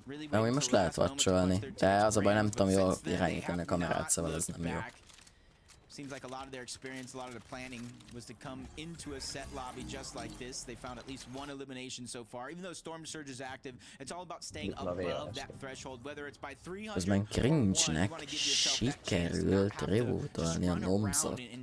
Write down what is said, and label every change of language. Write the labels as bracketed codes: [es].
[hu] De úgy most lehet watcholni, de az a baj, nem tudom jól irányítani a kamerát, szóval ez nem jó. [en] Seems like a lot of their experience, a lot of their planning was to come into a set lobby just like this. They found at least one elimination so far. Even though Storm Surge is active, it's all about staying above that threshold, whether it's by 300 [hu] Közben Cringe-nek sikerült revoltolni a Nomzot.